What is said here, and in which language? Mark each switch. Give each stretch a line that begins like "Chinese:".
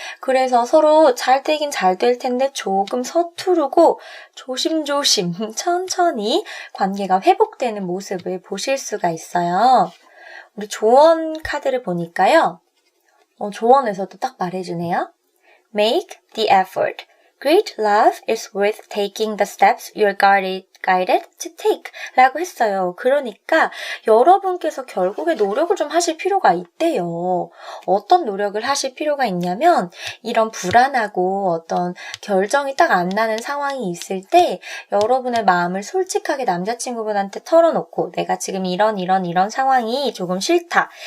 Korean: 그래서 서로 잘 되긴 잘 될 텐데 조금 서투르고 조심조심 천천히 관계가 회복되는 모습을 보실 수가 있어요. 우리 조언 카드를 보니까요. 조언에서도 딱 말해주네요.
English: Make the effort. Great love is worth taking the steps you're guided to take
Korean: 라고 했어요. 그러니까 여러분께서 결국에 노력을 좀 하실 필요가 있대요. 어떤 노력을 하실 필요가 있냐면 이런 불안하고 어떤 결정이 딱 안 나는 상황이 있을 때 여러분의 마음을 솔직하게 남자친구분한테 털어놓고 내가 지금 이런 상황이 조금 싫다.